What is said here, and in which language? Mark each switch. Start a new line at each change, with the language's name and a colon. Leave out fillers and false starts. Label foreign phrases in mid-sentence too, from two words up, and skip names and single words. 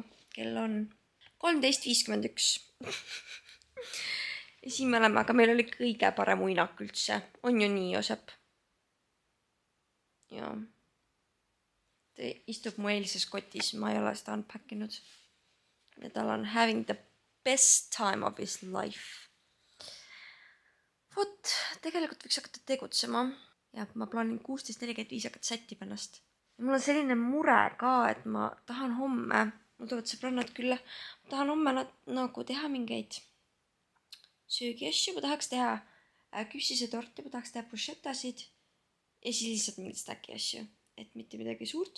Estonian: Kell on 13:51. Ja siin me oleme, aga meil oli kõige parem muinak üldse. On ju nii, Joosep? ja ta istub mu eilses kotis, ma ei ole seda unpack inud. Ja tal on
English: having the best time of his life.
Estonian: Vot, tegelikult võiks hakata tegutsema. Ja ma plaanin 16:45 hakata sättima ennast. Ja mul on selline mure ka, et ma tahan homme, mul tulevad sõbrannad külla, ma tahan homme nagu teha mingeid söögiasju, ma tahaks teha küpsisetorti, ma tahaks teha bruschettasid ja siis lihtsalt mingid stacki asju, et mitte midagi suurt.